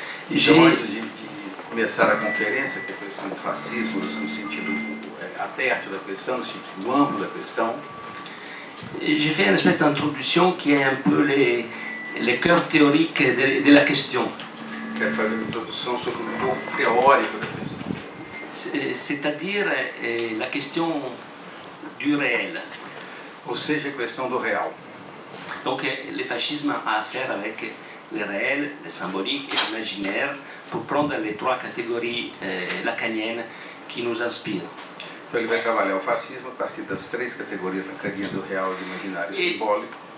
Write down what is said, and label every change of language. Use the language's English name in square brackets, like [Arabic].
[Portuguese] Então, antes de começar a conferência, que é a questão do fascismo, no sentido aberto da questão, no sentido amplo da questão, [French] j'ai fait une espèce d'introduction qui est un peu les cœurs théoriques de la question. [Portuguese] Quero fazer uma introdução sobre o corpo teórico da questão. [French] C'est-à-dire la question du réel. [Portuguese] Ou seja, a questão do real. [French] Donc le fascisme a à faire avec le réel, le symbolique et l'imaginaire pour prendre les trois catégories lacaniennes qui nous inspirent. [Portuguese] Então ele vai trabalhar o fascismo a partir das três categorias lacanianas do real, do imaginário e simbólico.